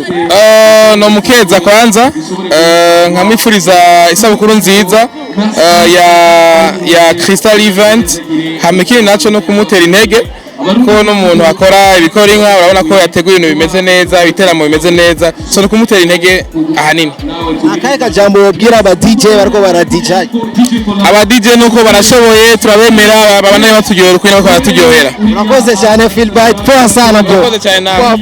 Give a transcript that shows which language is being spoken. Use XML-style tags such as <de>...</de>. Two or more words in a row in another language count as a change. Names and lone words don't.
<rn>No mukeza kwanza, nkamifuriza isabukuru nziza ya Cristal event, hamikini naco no kumutera intege ko n'umuntu akora ibikora inka, urabona ko yateguye ibintu bimeze neza, ibiteramo bimeze neza, so no kumutera intege ahanini. Akayeka jambo wabwira aba DJ bariko bara DJ? Aba DJ nuko barashoboye, turabemera, babana baturyohera uko nako baturyohera. Urakoze cyane Philbright,</rn> <sw>poa sana bro.</sw> <rn>Urakoze cyane nawe.</rn>